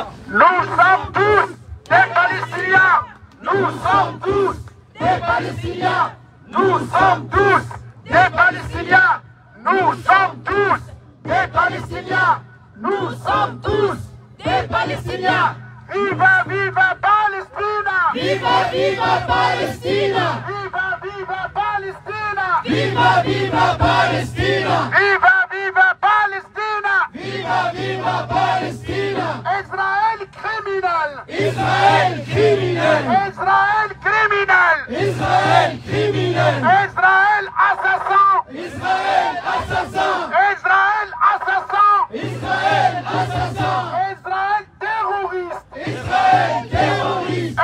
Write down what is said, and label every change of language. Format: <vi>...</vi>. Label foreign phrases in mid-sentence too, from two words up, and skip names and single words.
<fr>Nous sommes tous des Palestiniens. Nous sommes tous des Palestiniens. Nous sommes tous des Palestiniens. Nous sommes tous des Palestiniens. Nous sommes tous des Palestiniens.</fr> <it>Viva, viva Palestina! Viva, viva Palestina! Viva, viva Palestina! Viva, viva Palestina! Viva, viva Palestina! Viva, viva Palestina!</it> <fr>Israël criminel! Israël criminel! Israël criminel! Israël criminel! Israël assassin! Israël assassin! Israël assassin! Israël assassin! Israël terroriste! Israël terroriste!</fr>